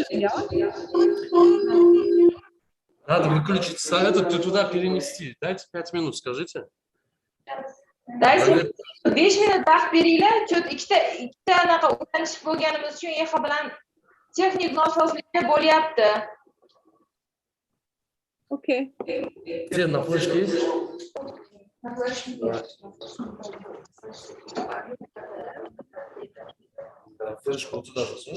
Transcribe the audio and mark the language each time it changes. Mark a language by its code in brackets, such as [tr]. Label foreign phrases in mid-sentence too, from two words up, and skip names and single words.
[en] Yeah. [ru] Надо выключить этот, туда перенести. Дайте 5 минут, скажите. [uz] Daysi 5 minut vaqt beringlar. Chunki ikkita anaqa o'rganish bo'lganimiz uchun YX bilan texnik nosozliklar bo'lyapti. [en] Okay. [ru] Где на флешке есть? На флешке есть. Флешку вот сюда засунь.